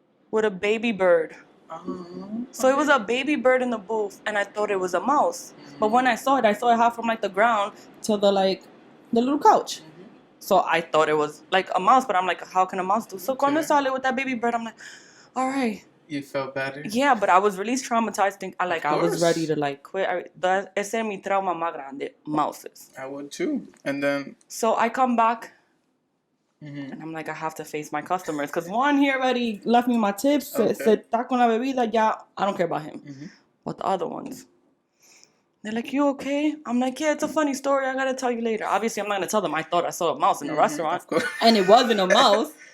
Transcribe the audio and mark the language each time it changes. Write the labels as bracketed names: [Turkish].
[English] with a baby bird. So it was a baby bird in the booth, and I thought it was a mouse. But when I saw it half from like the ground to the little couch. So I thought it was like a mouse, but I'm like, how can a mouse do? So [Spanish] cuando sale [English] with that baby bird, I'm like, all right. You felt better? Yeah, but I was really traumatized. I was ready to like quit. [Spanish] Ese es mi trauma más grande, mouses. [English] I would too. And then... So I come back, and I'm like, I have to face my customers. Because one, he already left me my tips. [Spanish] Se está con la bebida, ya, [English] I don't care about him. But the other ones, they're like, you okay? I'm like, yeah, it's a funny story. I got to tell you later. Obviously, I'm not going to tell them I thought I saw a mouse in a restaurant. And it wasn't a mouse.